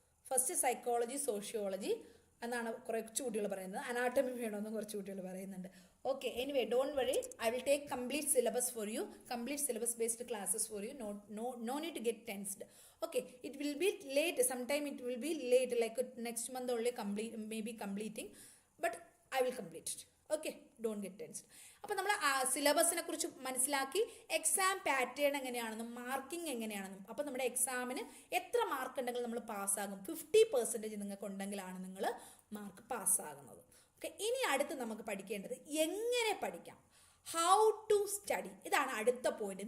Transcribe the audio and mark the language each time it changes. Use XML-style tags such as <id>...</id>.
<ml>First psychology, sociology എന്നാണ് കുറച്ച് കുട്ടികൾ പറയുന്നത്. അനാട്ടമി വേണമെന്ന് കുറച്ച് കുട്ടികൾ പറയുന്നുണ്ട്.</ml> <en>Okay, anyway, don't worry. I will take complete syllabus for you, complete syllabus based classes for you. No need to get tensed. Okay, it will be late. Sometime it will be late, like next month only maybe completing, but I will complete it. Okay, don't get tensed.</en> <ml>അപ്പോൾ നമ്മൾ സിലബസിനെ കുറിച്ച് മനസ്സിലാക്കി, exam pattern എങ്ങനെയാണെന്നും marking എങ്ങനെയാണെന്നും. അപ്പോൾ നമ്മുടെ എക്സാമിന് എത്ര മാർക്ക് ഉണ്ടെങ്കിൽ നമ്മൾ പാസ്സാകും, 50% നിങ്ങൾക്ക് ഉണ്ടെങ്കിലാണ് നിങ്ങൾ മാർക്ക് പാസ്സാകുന്നത്. ഓക്കെ, ഇനി അടുത്ത് നമുക്ക് പഠിക്കേണ്ടത് എങ്ങനെ പഠിക്കാം,</ml> <en>How to study.</en> <ml>ഇതാണ് അടുത്ത പോയിന്റ്.</ml>